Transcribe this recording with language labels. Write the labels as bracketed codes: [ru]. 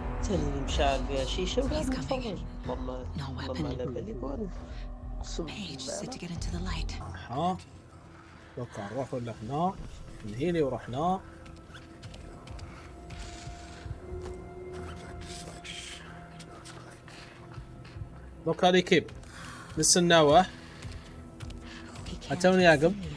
[ar] اللي مشعل بها شيشة ولا متفرج. والله على بالي بون. [en] Page said to get into the light. [ar] ها توقع نروح ولا هنا نهيلي ورحنا. دوك هذي كيب نستناوه اتوني يعقب.